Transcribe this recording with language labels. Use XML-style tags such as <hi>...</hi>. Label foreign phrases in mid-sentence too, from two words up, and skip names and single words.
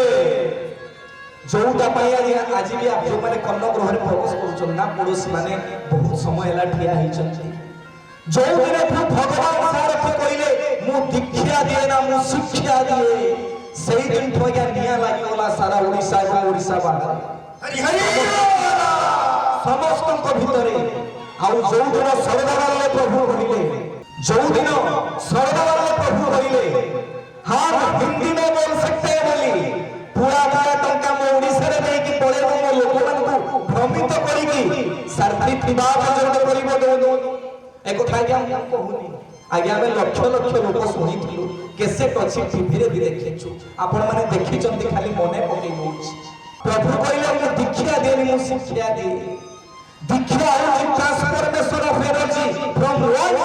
<or>ଯୋଉଟା ପାଇଁ ଆଜି ବି ଯୋଉମାନେ କର୍ଣ୍ଣ ଗୃହରେ ପ୍ରବେଶ କରୁଛନ୍ତି ନା ପଡ଼ୋଶୀ ମାନେ ବହୁତ ସମୟ ହେଲା ଠିଆ ହେଇଛନ୍ତି ଯୋଉଦିନ ଭଗବାନ ସାରଥୀ କହିଲେ ମୁଁ ଦୀକ୍ଷା ଦିଏ ନା ମୁଁ ଶିକ୍ଷା ଦିଏ ସେଇଦିନଠୁ ଆଜ୍ଞା ନିଆଁ ଲାଗିଗଲା ସାରା ଓଡ଼ିଶା ଏବଂ ଓଡ଼ିଶା ବାହାରେ ସମସ୍ତଙ୍କ ଭିତରେ ଆଉ ଯୋଉଦିନ ସରଦାବାଲେ ପ୍ରଭୁ କହିଲେ ଯୋଉଦିନ ସରଦାବାଲେ ପ୍ରଭୁ କହିଲେ ହଁ ହିନ୍ଦୀ</or> <hi>में बोल सकते हैं</hi> <or>ବୋଲି ପୁରା 12 ଟଙ୍କା ମୋ ଓଡ଼ିଶାରେ ଦେଇକି ପଳେଇବ ମୋ ଲୋକମାନଙ୍କୁ ଭ୍ରମିତ କରିକି ସାରଥୀ ଥିବା ପର୍ଯ୍ୟନ୍ତ କରିବ ଏ କଥା ଆଜ୍ଞା ମୁଁ କହୁନି ଆଜ୍ଞା ଆମେ ଲକ୍ଷ ଲକ୍ଷ ଲୋକ ଶୁଣିଥିଲୁ କେସେଟ ଅଛି ଟିଭିରେ ବି ଦେଖିଛୁ ଆପଣମାନେ ଦେଖିଛନ୍ତି ଖାଲି ମନେ ପକେଇ ଦଉଛି ପ୍ରଭୁ କହିଲେ ମୁଁ ଦୀକ୍ଷା ଦିଏନି ମୁଁ ଶିକ୍ଷା ଦିଏ ଦୀକ୍ଷା ହେଉଛି</or> <en>transformation of energy from one to</en>